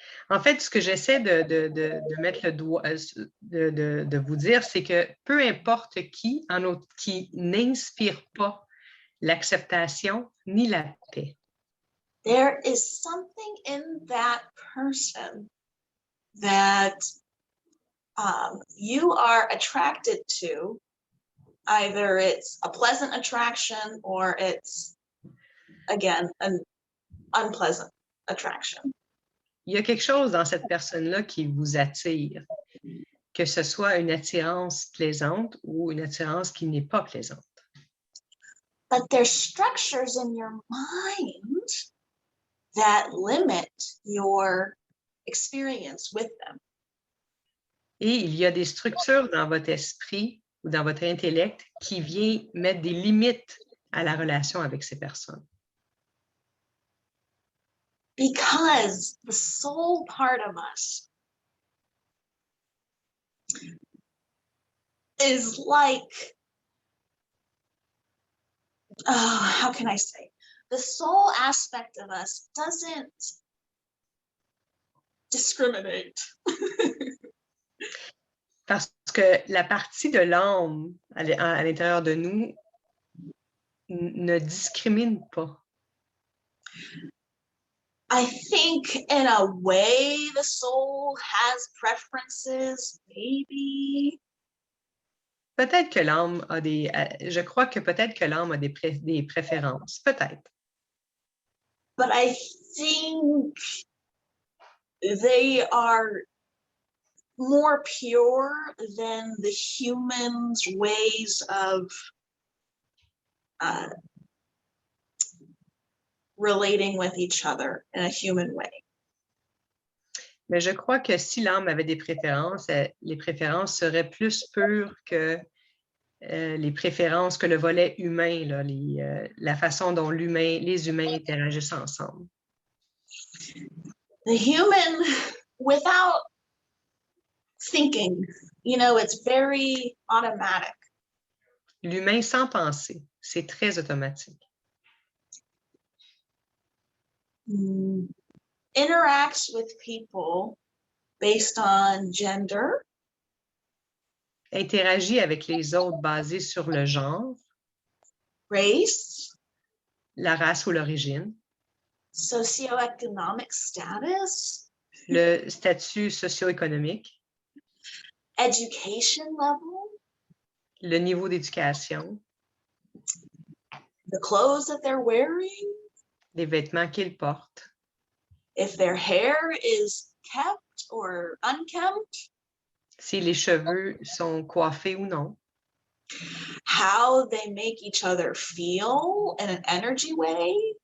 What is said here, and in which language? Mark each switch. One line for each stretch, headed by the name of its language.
French: En fait, ce que j'essaie de mettre le doigt, de vous dire, c'est que peu importe qui n'inspire pas l'acceptation ni la paix.
English: There is something in that person that you are attracted to. Either it's a pleasant attraction or it's, again, an unpleasant attraction.
French: Il y a quelque chose dans cette personne-là qui vous attire, que ce soit une attirance plaisante ou une attirance qui n'est pas plaisante.
English: But there's structures in your mind that limit your experience with them.
French: Et il y a des structures dans votre esprit ou dans votre intellect qui viennent mettre des limites à la relation avec ces personnes.
English: Because the soul part of us is like, how can I say? The soul aspect of us doesn't discriminate.
French: Parce que la partie de l'âme à l'intérieur de nous ne discrimine pas.
English: I think in a way the soul has preferences, maybe.
French: Peut-être que l'âme a je crois que peut-être que l'âme a des préférences, peut-être.
English: But I think they are more pure than the human's ways of relating with each other in a human way.
French: Mais je crois que si l'âme avait des préférences, les préférences seraient plus pures que les préférences que le volet humain, là, la façon dont les humains interagissent ensemble.
English: The human, without thinking, it's very automatic.
French: L'humain sans penser, c'est très automatique.
English: Interacts with people based on gender.
French: Interagit avec les autres basé sur le genre,
English: Race.
French: la race ou l'origine,
English: Socioeconomic status.
French: le statut socio-économique,
English: Education level.
French: le niveau d'éducation,
English: The clothes that they're wearing.
French: les vêtements qu'ils portent,
English: If their hair is kept or unkempt.
French: si les cheveux sont coiffés ou non,
English: How they make each other feel in an energy way.